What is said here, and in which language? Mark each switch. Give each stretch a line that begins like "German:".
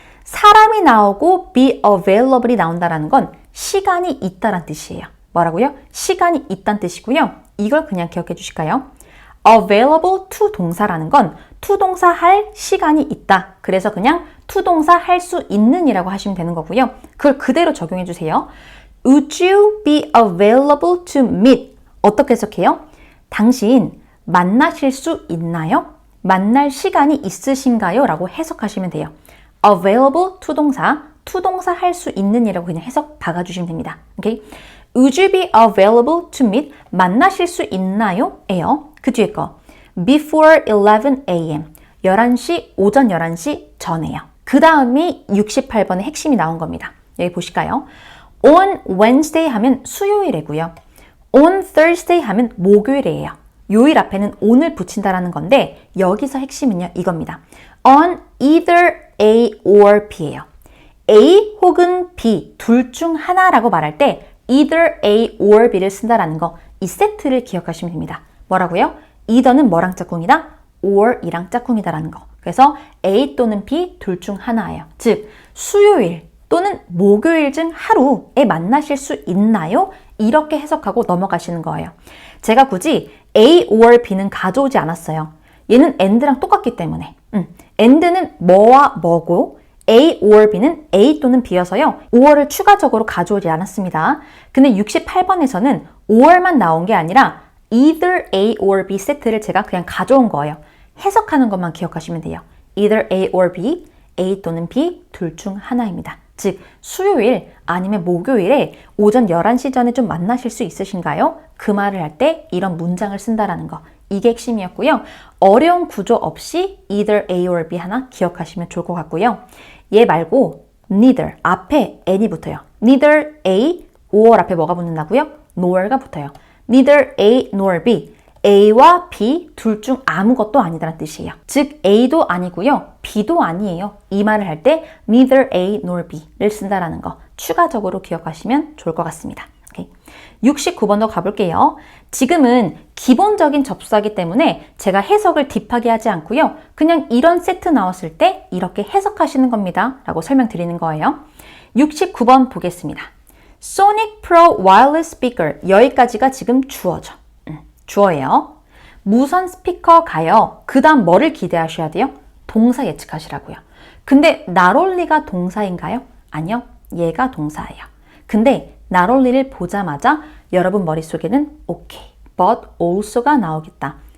Korean: 사람이 나오고
English: be available
Korean: 이 나온다는 건 시간이 있다란 뜻이에요. 뭐라고요? 시간이 있다는 뜻이고요. 이걸 그냥 기억해 주실까요?
English: available to
Korean: 동사라는 건 to 동사 할 시간이 있다. 그래서 그냥 to 동사 할 수 있는 이라고 하시면 되는 거고요. 그걸 그대로 적용해 주세요.
English: Would you be available to meet?
Korean: 어떻게 해석해요? 당신 만나실 수 있나요? 만날 시간이 있으신가요? 라고 해석하시면 돼요.
English: available to
Korean: 동사 할 수 있는 이라고 그냥 해석 박아주시면 됩니다. 오케이?
English: Would you be available to meet?
Korean: 만나실 수 있나요? 에요. 그 뒤에 거.
English: Before 11 a.m.
Korean: 11시, 오전 11시 전에요. 그 다음이 68번의 핵심이 나온 겁니다. 여기 보실까요? On Wednesday 하면 수요일이고요. On Thursday 하면 목요일이에요. 요일 앞에는 on을 붙인다라는 건데 여기서 핵심은요 이겁니다.
English: on either A or B예요.
Korean: A 혹은 B 둘 중 하나라고 말할 때
English: either A or B
Korean: 를 쓴다라는 거 이 세트를 기억하시면 됩니다. 뭐라고요? either는 뭐랑 짝꿍이다? or 이랑 짝꿍이다라는 거. 그래서 A 또는 B 둘 중 하나예요. 즉 수요일 또는 목요일 중 하루에 만나실 수 있나요? 이렇게 해석하고 넘어가시는 거예요. 제가 굳이 A or B는 가져오지 않았어요. 얘는 and랑 똑같기 때문에 and는 뭐와 뭐고 A or B는 A 또는 B여서요. or를 추가적으로 가져오지 않았습니다. 근데 68번에서는 or만 나온 게 아니라
English: either A or B
Korean: 세트를 제가 그냥 가져온 거예요. 해석하는 것만 기억하시면 돼요.
English: either A or B,
Korean: A 또는 B 둘 중 하나입니다. 즉 수요일 아니면 목요일에 오전 11시 전에 좀 만나실 수 있으신가요? 그 말을 할 때 이런 문장을 쓴다라는 거. 이게 핵심이었고요. 어려운 구조 없이
English: either A or B
Korean: 하나 기억하시면 좋을 것 같고요. 얘 말고 neither 앞에 n이 붙어요.
English: neither A or
Korean: 앞에 뭐가 붙는다고요?
English: nor가 붙어요. neither A nor B.
Korean: A와 B 둘 중 아무것도 아니다라는 뜻이에요. 즉 A도 아니고요. B도 아니에요. 이 말을 할 때
English: neither A nor B
Korean: 를 쓴다라는 거 추가적으로 기억하시면 좋을 것 같습니다. 69번도 가볼게요. 지금은 기본적인 접수하기 때문에 제가 해석을 딥하게 하지 않고요. 그냥 이런 세트 나왔을 때 이렇게 해석하시는 겁니다. 라고 설명드리는 거예요. 69번 보겠습니다. Sonic Pro Wireless Speaker 여기까지가 지금 주어죠. 주어예요. 무선 스피커가요. 그 다음 뭐를 기대하셔야 돼요? 동사 예측하시라고요. 근데 not only가 동사인가요? 아니요. 얘가 동사예요. 근데 not only를 보자마자 여러분 머릿속에는
English: okay, but also
Korean: 가 나오겠다.